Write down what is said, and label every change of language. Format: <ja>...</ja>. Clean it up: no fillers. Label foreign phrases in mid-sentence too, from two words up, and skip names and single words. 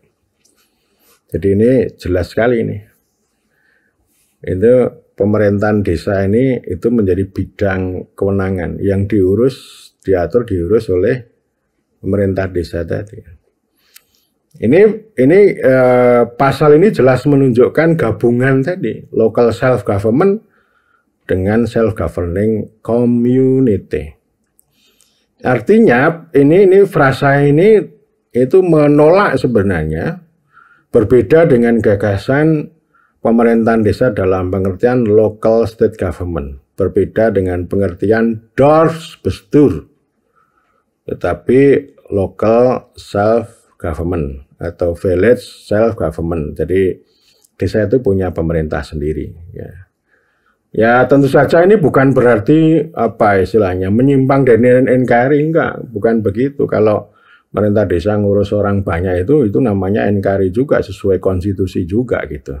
<id>Jadi ini jelas sekali ini. Itu pemerintahan desa ini itu menjadi bidang kewenangan yang diurus oleh pemerintah desa tadi. Ini pasal ini jelas menunjukkan gabungan tadi</id> <en>local self government</en> <id>dengan</id> <en>self governing community.</en> <id>Artinya ini frasa ini itu menolak sebenarnya, berbeda dengan gagasan pemerintahan desa dalam pengertian</id> <en>local state government,</en> <id>berbeda dengan pengertian</id> <nl>DORS bestur,</nl> <id>tetapi</id> <en>local self government</en> <id>atau</id> <en>village self government.</en> <id>Jadi desa itu punya pemerintah sendiri ya. Ya tentu saja ini bukan berarti apa istilahnya menyimpang dari NKRI, enggak, bukan begitu. Kalau pemerintah desa ngurus orang banyak itu namanya NKRI juga, sesuai konstitusi juga gitu.</id>